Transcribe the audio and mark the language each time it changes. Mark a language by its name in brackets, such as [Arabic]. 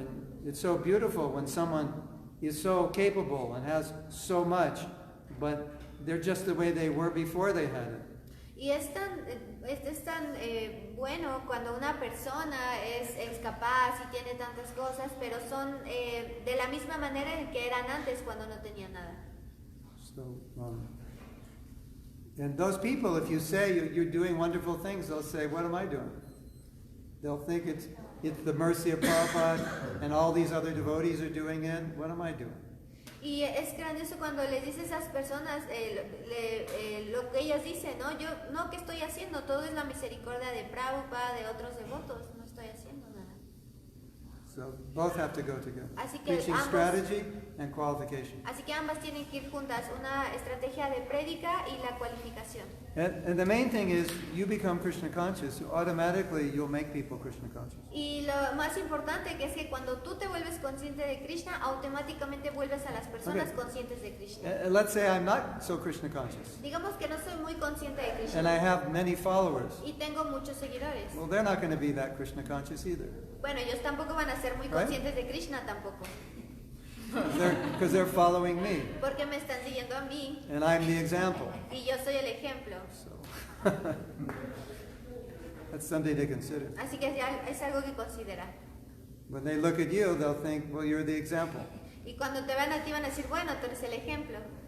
[English] And it's so beautiful when someone is so capable and has so much, but they're just the way they were before they had it. [Spanish] Y es tan bueno cuando una persona es capaz y tiene tantas cosas, pero son de la misma manera en que eran antes cuando no tenían nada. [English] So, and those people, if you say you're doing wonderful things, they'll say, "What am I doing?" They'll think it's the mercy of Prabhupada and all these other devotees are doing it. What am I doing? [Spanish] Y es grandioso cuando les dice a esas personas lo que ellos dicen, ¿no? Yo, no, ¿qué estoy haciendo? Todo es la misericordia de Prabhupada, de otros devotos, no estoy haciendo nada. [English] So both have to go together. [Spanish] Así que [English] Preaching strategy and qualification. [Spanish] Así que ambas tienen que ir juntas, una estrategia de prédica y la cualificación. [English] And the main thing is you become Krishna conscious. Automatically you'll make people Krishna conscious. [Spanish] Y lo más importante que es que cuando tú te vuelves consciente de Krishna, automáticamente vuelves a las personas conscientes de Krishna. [English] And let's say I'm not so Krishna conscious. [Spanish] Digamos que no soy muy consciente de Krishna. [English] And I have many followers. [Spanish] Y tengo muchos seguidores. [English] Well, they're not going to be that Krishna conscious either. [Spanish] Bueno, ellos tampoco van a ser muy conscientes de Krishna tampoco. [English] Because they're following me. [Spanish] Porque me están siguiendo a mí. [English] And I'm the example. [Spanish] Y yo soy el ejemplo. [English] So that's something to consider. [Spanish] Así que es algo que considerar. [English] When they look at you, they'll think, well, you're the example. [Spanish] Y cuando te vean a ti van a decir, bueno, tú eres el ejemplo.